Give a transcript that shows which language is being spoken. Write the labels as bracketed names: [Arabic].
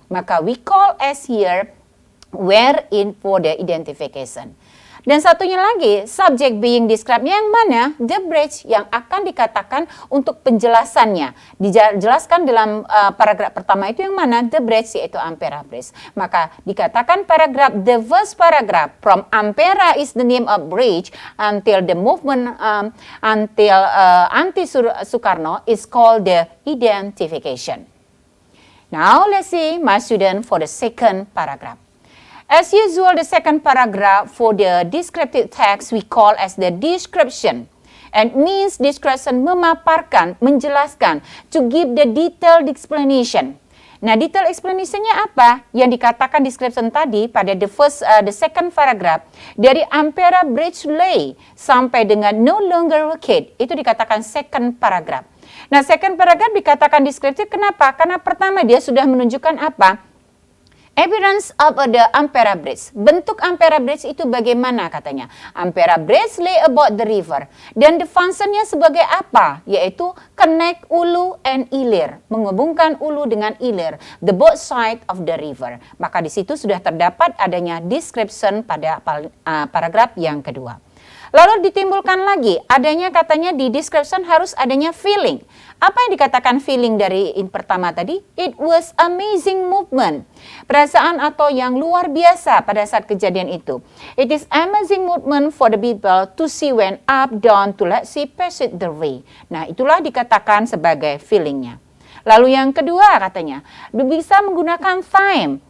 [English] Maka we call as here where in for the identification. [Indonesian] Dan satunya lagi, [English] subject being described [Indonesian] yang mana? [English] The bridge [Indonesian] yang akan dikatakan untuk penjelasannya. Dijelaskan dalam paragraf pertama itu yang mana? [English] The bridge [Indonesian] yaitu Ampera bridge. Maka dikatakan paragraf, [English] the first paragraph from Ampera is the name of bridge until the movement until Anti-Sukarno is called the identification. Now let's see my student for the second paragraph. As usual, the second paragraph for the descriptive text we call as the description. And means description [Indonesian] memaparkan, menjelaskan, [English] to give the detailed explanation. [Indonesian] Nah, detail explanation-nya apa? Yang dikatakan description tadi pada the second paragraph dari Ampera bridge lay sampai dengan [English] no longer wicked. [Indonesian] Itu dikatakan second paragraph. Nah, second paragraph dikatakan descriptive kenapa? Karena pertama dia sudah menunjukkan apa? [English] Appearance of the Ampera bridge. [Indonesian] Bentuk Ampera bridge itu bagaimana katanya? [English] Ampera bridge lay about the river. [Indonesian] Dan the function-nya sebagai apa? Yaitu [English] connect Ulu and Ilir. [Indonesian] Menghubungkan Ulu dengan Ilir. [English] The both side of the river. [Indonesian] Maka di situ sudah terdapat adanya description pada paragraf yang kedua. Lalu ditimbulkan lagi, adanya katanya di description harus adanya feeling. Apa yang dikatakan feeling dari pertama tadi? [English] It was amazing movement. [Indonesian] Perasaan atau yang luar biasa pada saat kejadian itu. [English] It is amazing movement for the people to see when up, down, to let's see, pass it the way. [Indonesian] Nah, itulah dikatakan sebagai feelingnya. Lalu yang kedua katanya, bisa menggunakan time.